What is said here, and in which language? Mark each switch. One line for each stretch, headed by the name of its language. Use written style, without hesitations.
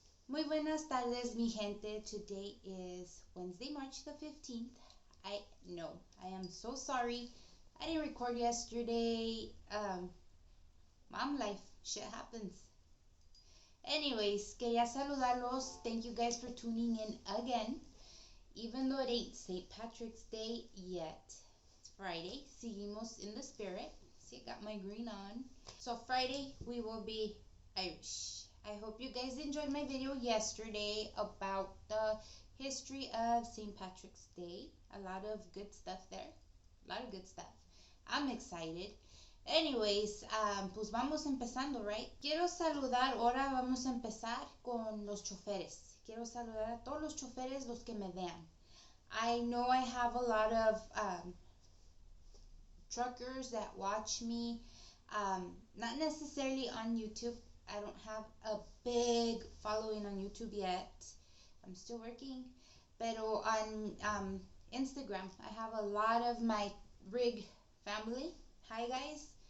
Spanish: Muy buenas tardes, mi gente.
English: Today is Wednesday, March the 15th. I know, I am so sorry. I didn't record yesterday. Mom life, shit happens. Anyways,
Spanish: quería saludarlos.
English: Thank you guys for tuning in again. Even though it ain't St. Patrick's Day yet, it's Friday.
Spanish: Seguimos
English: in the spirit. See, I got my green on. So Friday, we will be Irish. I hope you guys enjoyed my video yesterday about the history of St. Patrick's Day. A lot of good stuff there. A lot of good stuff. I'm excited. Anyways,
Spanish: pues vamos empezando,
English: right?
Spanish: Quiero saludar, ahora vamos a empezar con los choferes. Quiero saludar a todos los choferes, los que me vean.
English: I know I have a lot of truckers that watch me, not necessarily on YouTube. I don't have a big following on YouTube yet. I'm still working.
Spanish: Pero
English: on Instagram, I have a lot of my rig family. Hi guys.